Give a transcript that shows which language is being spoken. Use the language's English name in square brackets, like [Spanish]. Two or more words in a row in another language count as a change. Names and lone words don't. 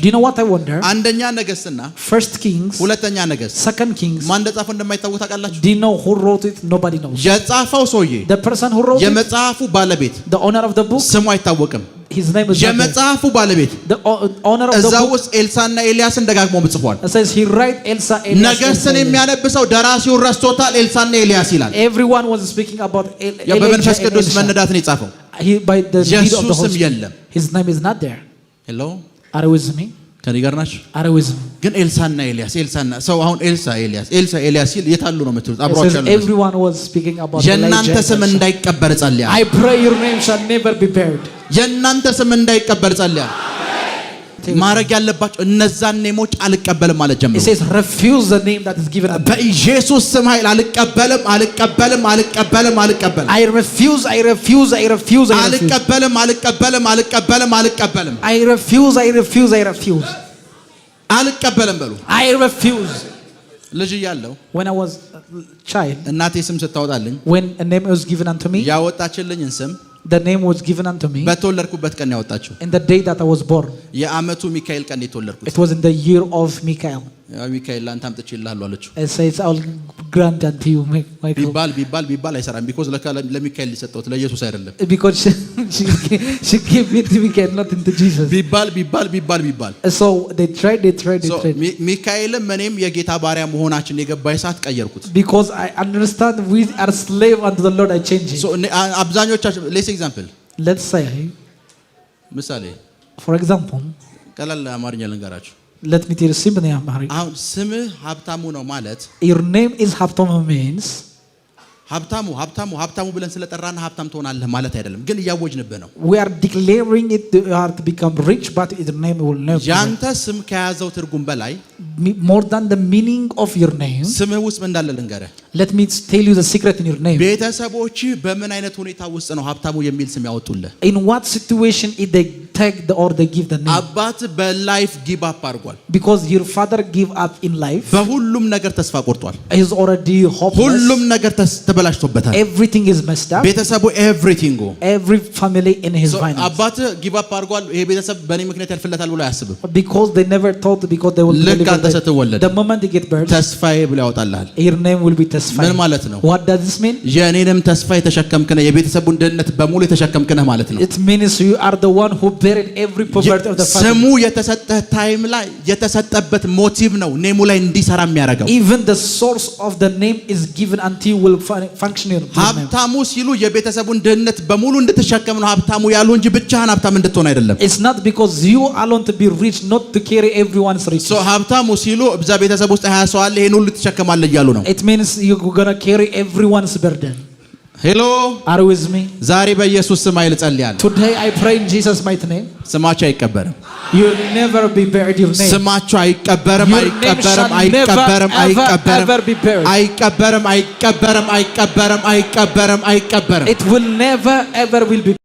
[English] Do you know what I wonder? [Amharic] አንደኛ ነገሥትና [English] First Kings, [Amharic] ሁለተኛ ነገሥት [English] Second Kings. [Amharic] ማን እንደጻፈው እንደማይታወቅ ታውቃላችሁ? [English] Do you know who wrote it? Nobody knows. [Amharic] የጻፈው ሰውዬ [English] The person who wrote it, [Amharic] የመጽሐፉ ባለቤት [English] the owner of the book, [Amharic] ስሙ አይታወቅም። [English] his name is not there. [Amharic] የመጽሐፉ ባለቤት [English] The owner of the [Amharic] እዛው [English] book [Amharic] ውስጥ ኤልሳና ኤልያስን ደጋግሞ ጽፏል። [English] says he write Elsa, Elias, [Amharic] ነገሥትን [English] Elsa. [Amharic] የሚያነብሰው ደራሲውን ረስቶታል። ኤልሳና ኤልያስ ይላል። [English] Everyone was speaking about [Amharic] በመንፈስ [English] Elijah and [Amharic] ቅዱስ [English] Elisha. [Amharic] መነዳትን የጻፈው [English] He by the lead of the [Amharic] ኢየሱስም [English] Holy [Amharic] የለም። [English] Spirit. His name is not there. ሄሎ Are you with me? [Amharic] ከኔ ጋር ናችሁ? [English] Are you with me? [Amharic] ግን ኤልሳና ኤልያስ ሰው አሁን ኤልሳ ኤልያስ ሲል የታሉ ነው የምትሉት? [English] It [Amharic] አብሯቸው [English] says [Amharic] ያለው [English] everyone was speaking about [Amharic] የእናንተ [English] Elijah. [Amharic] ስም እንዳይቀበር ጸልያለሁ። [English] I pray your name shall never be buried. [Amharic] የእናንተ ስም እንዳይቀበር ጸልያለሁ። ማረግ ያለባችሁ እነዛን ኔሞች አልቀበልም ማለት [English] It [Amharic] ጀምሩ። [English] says refuse the name that is given unto you. [Amharic] በኢየሱስ ስም ኃይል አልቀበልም። [English] I refuse, I refuse, I refuse, I refuse. [Amharic] አልቀበልም። [English] I refuse, I refuse, I refuse. [Amharic] አልቀበልም በሉ። [English] I refuse. [Amharic] ልጅ እያለሁ [English] When I was a child, [Amharic] እናቴ ስም ስታወጣልኝ [English] when a name was given unto me, [Amharic] ያወጣችልኝን ስም [English] the name was given unto me [Amharic] በተወለድኩበት ቀን ያወጣችው። [English] in the day that I was born. [Amharic] የዓመቱ ሚካኤል ቀን የተወለድኩት። [English] It was in the year of Michael. [Amharic] ሚካኤል ላንተ አምጥቼልሃለሁ አለችው። [English] It says I'll grant unto you, Michael. [Amharic] ቢባል አይሰራም። ቢኮዝ ለሚካኤል ሊሰጠውት ለኢየሱስ አይደለም። [English] Because she gave it to Michael, not into Jesus. [Amharic] ቢባል [English] So they tried. [Amharic] ሚካኤልም እኔም የጌታ ባሪያ መሆናችን የገባኝ ሰዓት ቀየርኩት። [English] Because I understand we are slave unto the Lord, I change it. [Amharic] አብዛኞቻችን [English] let's example Let's say, [Amharic] ምሳሌ [English] for example, [Amharic] ቀላል አማርኛ ልንገራችሁ። [English] let me tell you simply, Amharic. [Amharic] አሁን ስምህ ሀብታሙ ነው ማለት [English] Your name is Haftom means [Amharic] ሀብታሙ ብለን ስለጠራና ሀብታም ትሆናለህ ማለት አይደለም፣ ግን እያወጅንብህ ነው። [English] We are declaring it to are to become rich, but its name will never. [Amharic] ያንተ ስም ከያዘው ትርጉም በላይ [English] more than the meaning of your name. [Amharic] ስምህ ውስጥ ምን እንዳለ ልንገርህ። [English] Let me tell you the secret in your name. [Amharic] ቤተሰቦች በምን አይነት ሁኔታ ውስጥ ነው ሀብታሙ የሚል ስም ያወጡልህ? [English] In what situation if they take or they give the name? [Amharic] አባት በላይፍ [English] give up [Amharic] አድርጓል። [English] Because your father give up in life. [Amharic] በሁሉም ነገር ተስፋ ቆርጧል። [English] He is already hopeless. [Amharic] ሁሉም ነገር ተበላሽቶበታል። [English] Everything is messed up. [Amharic] ቤተሰቡ ኤቭሪቲንግ [English] Every family in his finance. [Amharic] አባት [English] give up [Amharic] አድርጓል። ይሄ ቤተሰብ በእኔ ምክንያት ያልፍለታል ብሎ አያስብም። [English] Because they never thought because they will [Amharic] ልክ አንተ ስትወለድ [English] the moment they get birth [Amharic] ተስፋዬ ብሎ ያወጣልሃል። [English] your name will be ተስፋዬ። [Amharic] ምን ማለት ነው? [English] What does this mean? [Amharic] የኔንም ተስፋ የተሸከምክ ነህ፣ የቤተሰቡን ድህነት በሙሉ የተሸከምክ ነህ ማለት ነው። [English] It means you are the one who buried every poverty of the family. [Amharic] ስሙ የተሰጠህ ታይም ላይ የተሰጠበት ሞቲቭ ነው ኔሙ ላይ እንዲሰራ የሚያደርገው። [English] Even the source of the name is given until you will function in your name. [Amharic] ሀብታሙ ሲሉ የቤተሰቡን ድህነት በሙሉ እንድትሸከም ነው ሀብታሙ ያሉ እንጂ ብቻህን ሀብታም እንድትሆን አይደለም። [English] It's not because you alone to be rich, not to carry everyone's riches. [Amharic] So ሀብታሙ ሲሉ እዛ ቤተሰብ ውስጥ 20 ሰው አለ ይሄን ሁሉ ትሸከማለህ እያሉ ነው። [English] It means you're going to carry everyone's burden. ሄሎ Are you with me? [Amharic] ዛሬ በኢየሱስ ስም ኃይል ጸልያለሁ። [English] Today I pray in Jesus mighty name. [Amharic] ስማችሁ አይቀበርም። [English] You will never be buried your name. [Amharic] ስማችሁ አይቀበርም፣ [English] Your name [Amharic] አይቀበርም፣ [English] shall [Amharic] አይቀበርም፣ [English] never, [Amharic] አይቀበርም፣ [English] ever be buried. [Amharic] አይቀበርም፣ አይቀበርም፣ አይቀበርም፣ አይቀበርም፣ አይቀበርም። [English] It will never ever will be